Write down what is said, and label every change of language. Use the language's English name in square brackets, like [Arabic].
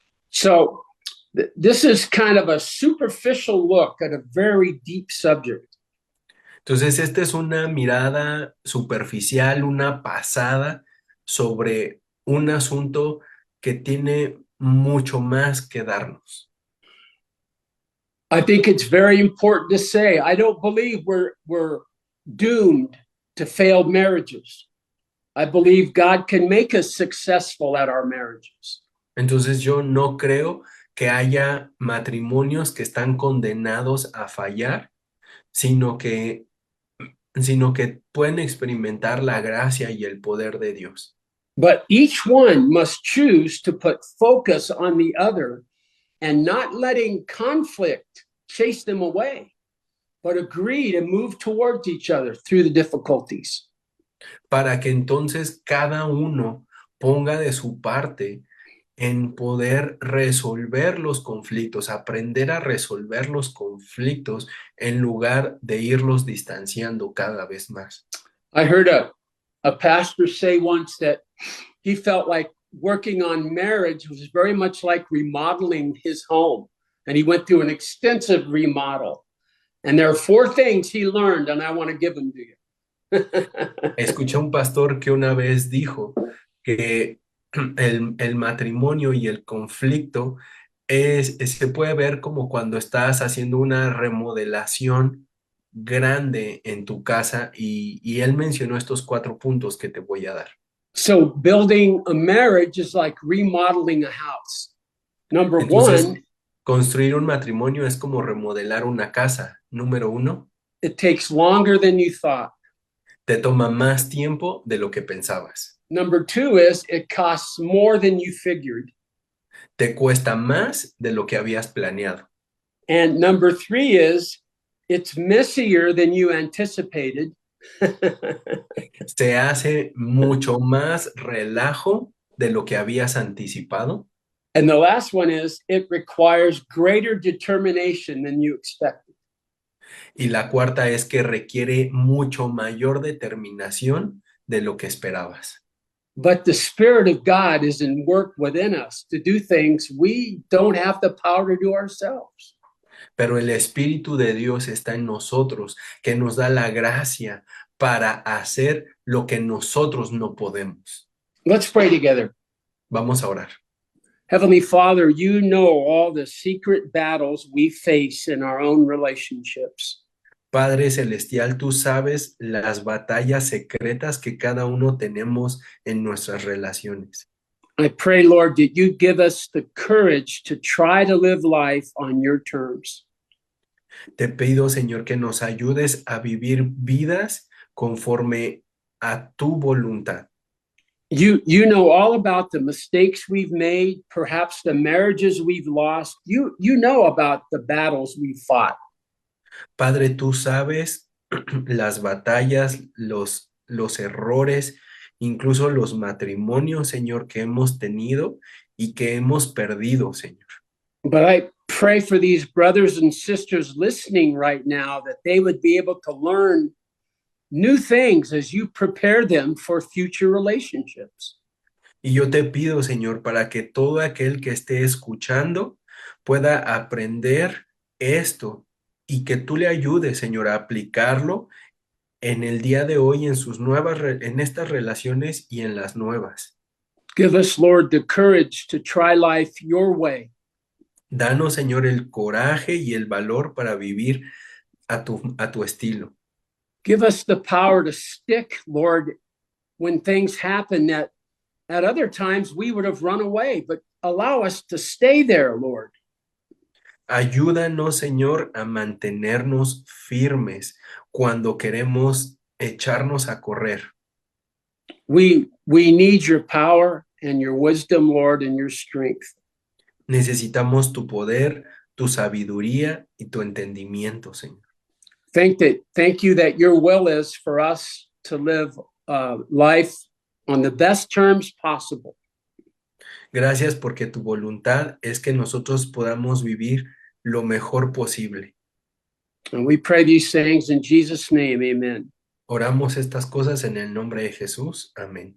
[English] So this is kind of a superficial look at a very deep subject. [Spanish] Entonces, esta es una mirada superficial, una pasada sobre un asunto que tiene mucho más que darnos. [English] I think it's very important to say, I don't believe we're doomed to failed marriages. I believe God can make us successful at our marriages. [Spanish] Entonces, yo no creo que haya matrimonios que están condenados a fallar, sino que pueden experimentar la gracia y el poder de Dios. [English] But each one must choose to put focus on the other and not letting conflict chase them away, but agree to move towards each other through the difficulties. [Spanish] Para que entonces cada uno ponga de su parte en poder resolver los conflictos, aprender a resolver los conflictos en lugar de irlos distanciando cada vez más. [English] I heard a pastor say once that he felt like working on marriage was very much like remodeling his home. And he went through an extensive remodel. And there are four things he learned, and I want to give them to you. [Spanish] Escuché a un pastor que una vez dijo que el matrimonio y el conflicto se puede ver como cuando estás haciendo una remodelación grande en tu casa y él mencionó estos 4 puntos que te voy a dar. [English] So building a marriage is like remodeling a house. Number [Spanish] Entonces, [English] one, [Spanish] construir un matrimonio es como remodelar una casa. Número 1, [English] it takes longer than you thought. [Spanish] te toma más tiempo de lo que pensabas. [English] Number two is it costs more than you figured. [Spanish] Te cuesta más de lo que habías planeado. [English] And number three is it's messier than you anticipated. [Spanish] Se hace mucho más relajo de lo que habías anticipado. [English] And the last one is it requires greater determination than you expected. [Spanish] Y la cuarta es que requiere mucho mayor determinación de lo que esperabas. [English] But the Spirit of God is in work within us to do things we don't have the power to do ourselves. [Spanish] Pero el Espíritu de Dios está en nosotros, que nos da la gracia para hacer lo que nosotros no podemos. [English] Let's pray together. [Spanish] Vamos a orar. [English] Heavenly Father, you know all the secret battles we face in our own relationships. [Spanish] Padre Celestial, tú sabes las batallas secretas que cada uno tenemos en nuestras relaciones. [English] I pray, Lord, that you give us the courage to try to live life on your terms. [Spanish] Te pido, Señor, que nos ayudes a vivir vidas conforme a tu voluntad. [English] You know all about the mistakes we've made, perhaps the marriages we've lost. You know about the battles we've fought. [Spanish] Padre, tú sabes las batallas, los errores, incluso los matrimonios, Señor, que hemos tenido y que hemos perdido, Señor. [English] But I pray for these brothers and sisters listening right now that they would be able to learn new things as you prepare them for future relationships. [Spanish] Y yo te pido, Señor, para que todo aquel que esté escuchando pueda aprender esto y que tú le ayudes, Señor, a aplicarlo en el día de hoy, en estas relaciones y en las nuevas. [English] Give us, Lord, the courage to try life your way. [Spanish] Danos, Señor, el coraje y el valor para vivir a tu estilo. [English] Give us the power to stick, Lord, when things happen that at other times we would have run away, but allow us to stay there, Lord. [Spanish] Ayúdanos, Señor, a mantenernos firmes cuando queremos echarnos a correr. [English] We need your power and your wisdom, Lord, and your strength. [Spanish] Necesitamos tu poder, tu sabiduría y tu entendimiento, Señor. [English] Thank you that your will is for us to live life on the best terms possible. [Spanish] Gracias porque tu voluntad es que nosotros podamos vivir lo mejor posible. [English] And we pray these things in Jesus' name, amen. [Spanish] Oramos estas cosas en el nombre de Jesús. Amén.